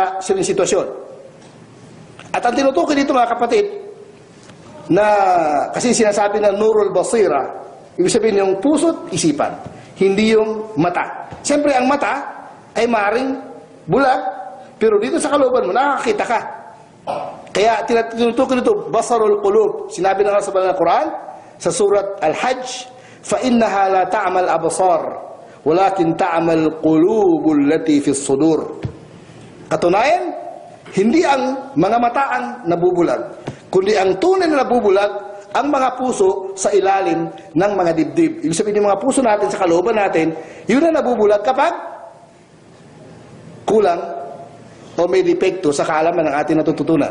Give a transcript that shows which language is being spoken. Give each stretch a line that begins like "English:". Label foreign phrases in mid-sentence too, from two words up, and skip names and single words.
Filipino: At ang tinutukoy dito, mga kapatid, na, kasi sinasabi na
Arabic: نور البصيرة,
Filipino: ibig sabihin yung puso't isipan, hindi yung mata. Siyempre, ang mata ay maaaring bulag, pero dito sa kalooban mo, nakakita ka. Kaya tinutukoy nito,
Arabic: بصر القلوب.
Filipino: Sinabi na nga sa banal na Quran, sa surat Al-Hajj,
Arabic: فَإِنَّهَا لَا تَعْمَى الْأَبْصَارِ وَلَكِنْ تَعْمَى الْقُلُوبُ الَّتِي فِي الصُّدُورِ.
Filipino: Katunayan, hindi ang mga mata ang nabubulag, kundi ang tunay na nabubulag ang mga puso sa ilalim ng mga dibdib. Ibig sabihin, yung mga puso natin sa kalooban natin, yun ang nabubulag kapag kulang o may depekto sa kaalaman ng ating natututunan.